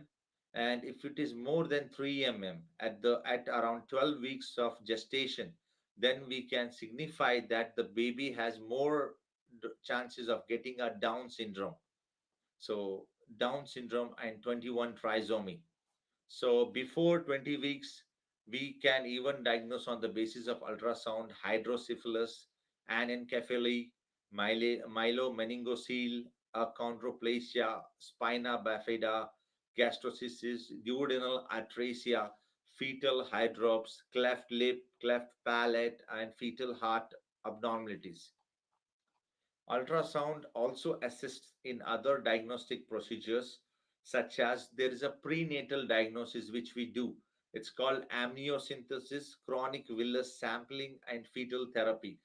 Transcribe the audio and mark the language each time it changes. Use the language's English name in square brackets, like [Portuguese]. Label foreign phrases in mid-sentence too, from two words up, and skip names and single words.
[English] And if it is more than 3 mm at around 12 weeks of gestation, then we can signify that the baby has more chances of getting a Down syndrome. So Down syndrome and 21 trisomy. So before 20 weeks, we can even diagnose on the basis of ultrasound hydrocephalus, anencephaly, myelomeningocele, achondroplasia, spina bifida, gastrocystis, duodenal atresia, fetal hydrops, cleft lip, cleft palate, and fetal heart abnormalities. Ultrasound also assists in other diagnostic procedures, such as there is a prenatal diagnosis which we do. It's called amniocentesis, chronic villus sampling, and fetal therapy.